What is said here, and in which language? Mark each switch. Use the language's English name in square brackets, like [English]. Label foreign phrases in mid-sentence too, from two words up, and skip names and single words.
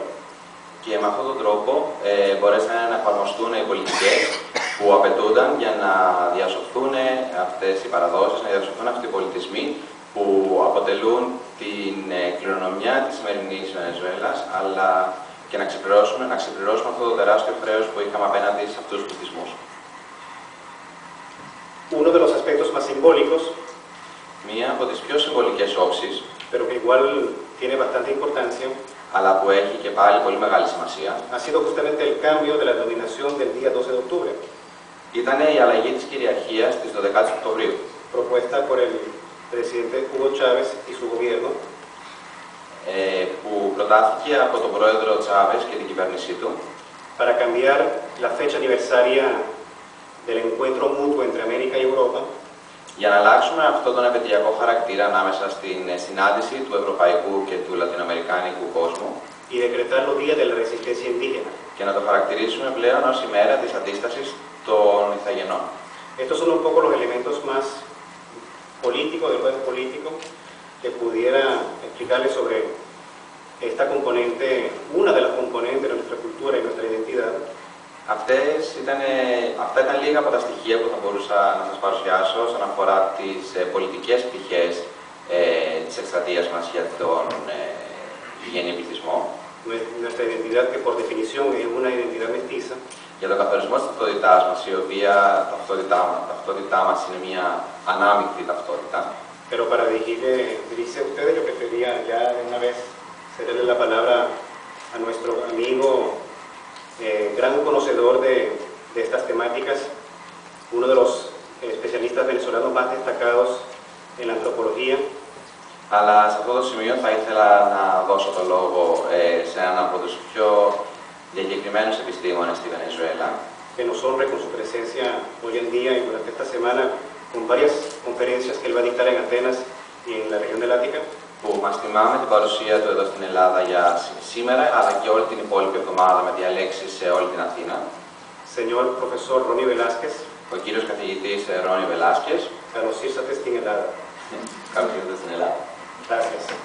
[Greek] Και με αυτόν τον τρόπο μπορέσαν να εφαρμοστούν οι πολιτικές που απαιτούνταν για να διασωθούν αυτές οι παραδόσεις, να διασωθούν αυτοί οι πολιτισμοί που αποτελούν την κληρονομιά της σημερινής Βενεζουέλας, αλλά και να ξεπληρώσουμε αυτό το τεράστιο χρέος που είχαμε απέναντι σε αυτούς τους πληθυσμούς. [Spanish] Uno de los aspectos más simbólicos, [Greek] Μία από τις πιο συμβολικές όψεις, [Spanish] pero que igual tiene bastante importancia, [Greek] αλλά που έχει και πάλι πολύ μεγάλη σημασία, [Spanish] ha sido justamente el cambio de la dominación del día 12 de octubre, [Greek] ήταν η αλλαγή της κυριαρχίας της 12ης Οκτωβρίου, [Spanish] propuesta por el presidente Hugo Chávez y su gobierno, [Greek] που προτάθηκε από τον πρόεδρο Τσάβες και την κυβέρνησή του, [Spanish] para cambiar la fecha aniversaria del encuentro mutuo entre América y Europa, [Greek] για να αλλάξουμε αυτόν τον επαιτειακό χαρακτήρα ανάμεσα στην συνάντηση του ευρωπαϊκού και του λατινοαμερικάνικου κόσμου [Spanish] y decretarlo Día de la Resistencia Indígena. [Greek] και να το χαρακτηρίσουμε πλέον ως ημέρα της αντίστασης των Ιθαγενών. [Spanish] Estos son un poco los elementos más políticos, del orden político, que pudiera explicarles sobre esta componente, una de las componentes de nuestra cultura y nuestra identidad. [Greek] Αυτά ήταν λίγα από τα στοιχεία που θα μπορούσα να σας παρουσιάσω όσον αφορά τις πολιτικές πτυχές της εκστρατείας μας για τον γηγενή πληθυσμό. [Spanish] Nuestra identidad, que por definición es una identidad mestiza, [Greek] Για τον καθορισμό της ταυτότητάς μας, η οποία ταυτότητά μας είναι μια ανάμεικτη ταυτότητα. [Spanish] pero para dirigirse a ustedes, yo prefería ya de una vez cederle la palabra a nuestro amigo, gran conocedor de estas temáticas, uno de los especialistas venezolanos más destacados en la antropología. [Greek] Αλλά σε αυτό το σημείο θα ήθελα να δώσω το λόγο σε έναν από τους πιο διακεκριμένους επιστήμονες στη Βενεζουέλα, [Spanish] que nos honre con su presencia hoy en día y durante esta semana con varias conferencias que él va a dictar en Atenas y en la región del Ática. [Greek] που μας τιμά με την παρουσία του εδώ στην Ελλάδα για σήμερα, αλλά και όλη την υπόλοιπη εβδομάδα με διαλέξεις σε όλη την Αθήνα. [Spanish] Señor profesor Ronnie Velázquez, [Greek] Ο κύριος καθηγητής Ρόνι Βελάσκες. καλώς ήρθατε στην Ελλάδα. Καλώς ήρθατε στην Ελλάδα. [Spanish] Gracias.